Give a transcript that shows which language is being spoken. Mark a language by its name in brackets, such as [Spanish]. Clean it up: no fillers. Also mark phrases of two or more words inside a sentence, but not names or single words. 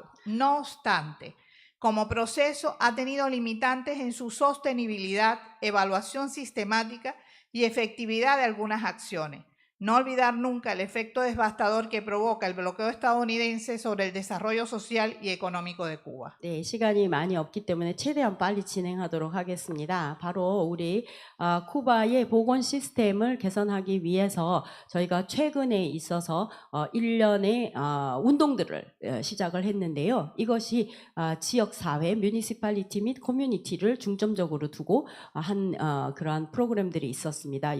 [Spanish] No obstante, como proceso ha tenido limitantes en su sostenibilidad, evaluación sistemática y efectividad de algunas acciones. No olvidar nunca el efecto devastador que provoca el bloqueo estadounidense sobre el desarrollo social y económico de Cuba. [Korean] 네, 시간이 많이 없기 때문에 최대한 빨리 진행하도록 하겠습니다. 바로 우리 쿠바의 보건 시스템을 개선하기 위해서 저희가 최근에 있어서 일련의 운동들을 시작을 했는데요. 이것이 지역사회, 뮤니시팔리티 및 커뮤니티를 중점적으로 두고 한 그러한 프로그램들이 있었습니다.